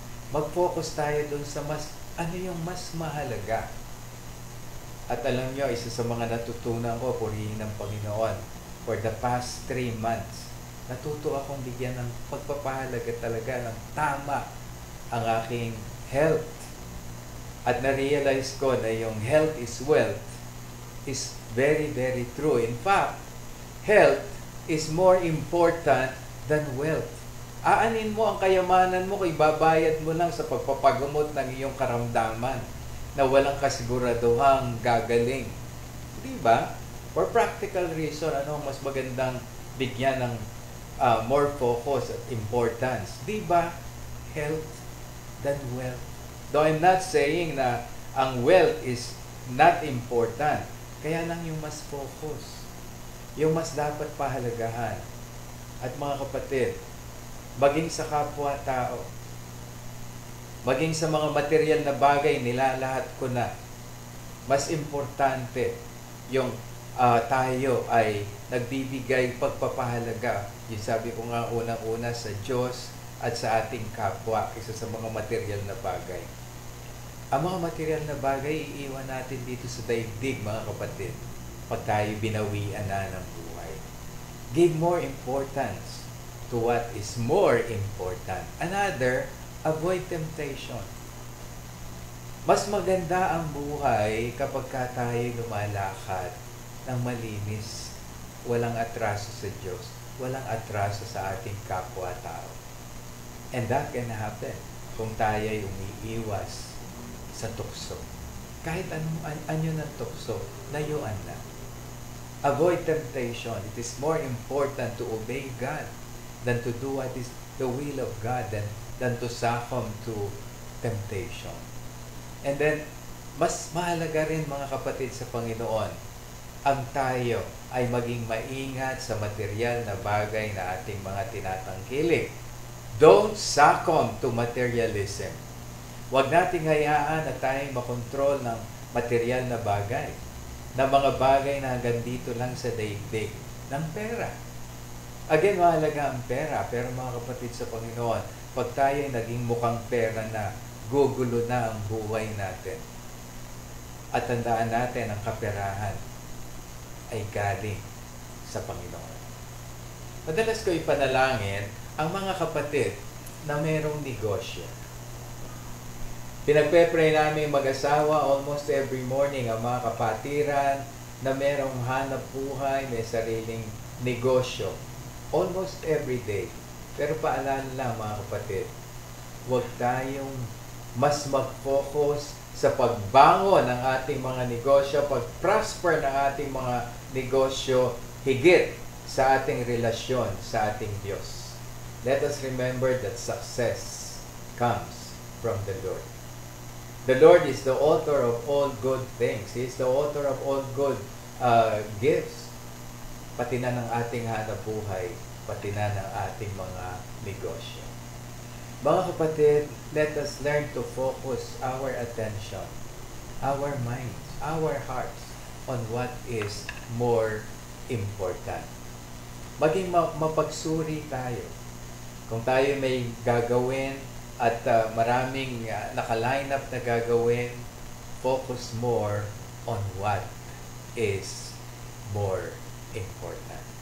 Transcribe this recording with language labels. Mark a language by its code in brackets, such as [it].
[tl] Mag-focus tayo doon sa ano yung mas mahalaga. At alam nyo, isa sa mga natutunan ko, purihin ng Panginoon, [en] for the past 3 months, [tl] natuto akong bigyan ng pagpapahalaga talaga ng tama ang aking health. At na-realize ko na yung [en] health is wealth is very, very true. In fact, health is more important than wealth. [tl] Aanin mo ang kayamanan mo kung ibabayad mo lang sa pagpapagamot ng iyong karamdaman na walang kasiguraduhang gagaling. Di ba? [en] For practical reason, [tl] ano mas magandang bigyan ng [en] more focus [tl] at importance? Di ba? [en] Health than wealth. Though I'm not saying [tl] na ang [en] wealth is not important. [tl] Kaya lang yung mas focus. Yung mas dapat pahalagahan. At mga kapatid, maging sa kapwa-tao, maging sa mga material na bagay, nilalahat ko na. Mas importante yung tayo ay nagbibigay pagpapahalaga. Yung sabi ko nga unang-una sa Diyos at sa ating kapwa, isa sa mga material na bagay. Ang mga material na bagay, iiwan natin dito sa daigdig, mga kapatid, pag tayo binawian na ng buhay. [en] Give more importance to what is more important. Another, avoid temptation. [tl] Mas maganda ang buhay kapag tayo lumalakad ng malinis, walang atraso sa Diyos, walang atraso sa ating kapwa-tao. [en] And that can happen [tl] kung tayo'y umiiwas sa tukso. Kahit anyo ng tukso, layuan na. [en] Avoid temptation. It is more important to obey God than to do what is the will of God than to succumb to temptation. [tl] And then, mas mahalaga rin mga kapatid sa Panginoon, ang tayo ay maging maingat sa material na bagay na ating mga tinatangkilik. [en] Don't succumb to materialism. [tl] Huwag nating hayaan na tayong makontrol ng material na bagay, na mga bagay na hanggang dito lang sa daigdig, ng pera. Again, mahalaga ang pera, pero mga kapatid sa Panginoon, pag tayo naging mukhang pera na, gugulo na ang buhay natin. At tandaan natin, ang kaperahan ay galing sa Panginoon. Madalas ko ipanalangin ang mga kapatid na mayroong negosyo. Pinagpe-pray namin mag-asawa [en] almost every morning [tl] ang mga kapatiran na mayroong hanap buhay, may sariling negosyo. [en] Almost every day. [tl] Pero paalala lang mga kapatid, huwag tayong mas mag-focus sa pagbangon ng ating mga negosyo, pag-prosper ng ating mga negosyo, higit sa ating relasyon sa ating Diyos. [en] Let us remember that success comes from the Lord. The Lord is the author of all good things. He is the author of all good gifts. [tl] Pati na ng ating hanap buhay, pati na ng ating mga negosyo. Mga kapatid, [en] let us learn to focus our attention, our minds, our hearts on what is more important. [tl] Maging mapagsuri tayo. Kung tayo may gagawin at maraming naka-line up na gagawin, [en] focus more on what is more important.